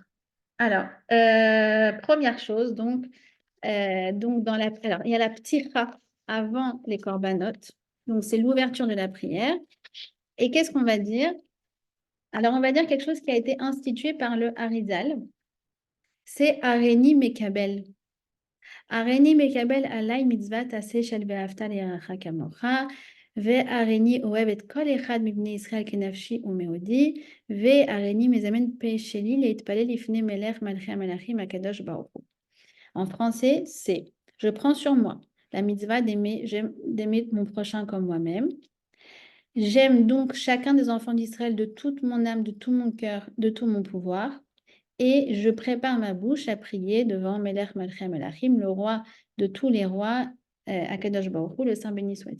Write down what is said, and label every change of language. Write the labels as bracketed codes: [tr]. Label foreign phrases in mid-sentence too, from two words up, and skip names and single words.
[fr] Alors, première chose, donc alors, il y a la ptira avant les corbanotes. Donc, c'est l'ouverture de la prière. Et qu'est-ce qu'on va dire? Alors, on va dire quelque chose qui a été institué par le Harizal. C'est [he] הריני מקבל. הריני מקבל עלי מצות עשה של ואהבת לרעך כמוך, והריני אוהב את כל אחד מבני ישראל כנפשי ומאודי, והריני מזמן פה שלי להתפלל לפני מלך מלכי המלכים הקדוש ברוך הוא. [fr] En français, c'est « Je prends sur moi la mitzvah d'aimer mon prochain comme moi-même. J'aime donc chacun des enfants d'Israël de toute mon âme, de tout mon cœur, de tout mon pouvoir. Et je prépare ma bouche à prier devant [he] מלך מלכי מלכים, [fr] le roi de tous les rois, [he] הקדוש ברוך הוא, [fr] le Saint béni soit-il.